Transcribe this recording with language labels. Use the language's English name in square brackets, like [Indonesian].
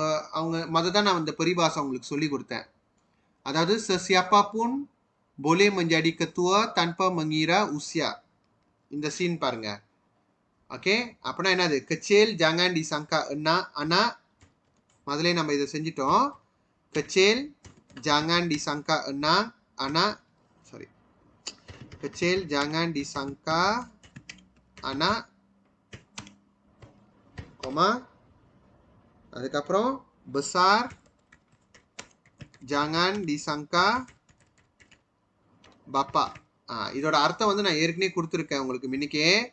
[Tamil] அவங்க மததான் நான் இந்த பரிபாசை உங்களுக்கு சொல்லி கொடுத்தேன். [Malay] அதாவது sesiapapun boleh menjadi ketua tanpa mengira usia. [Tamil] இந்த scene பாருங்க. [Malay] ஓகே, அப்படின்னா என்னது? kecil jangan disangka anak. [Tamil] முதல்ல நம்ம இதை செஞ்சிட்டோம். kecil jangan disangka anak. [Malay] Kecil jangan disangka anak, அதுக்கப்புறம் besar jangan disangka bapa. [Tamil] இதோட அர்த்தம் வந்து நான் ஏற்கனவே கொடுத்துருக்கேன் உங்களுக்கு மினிக்கே.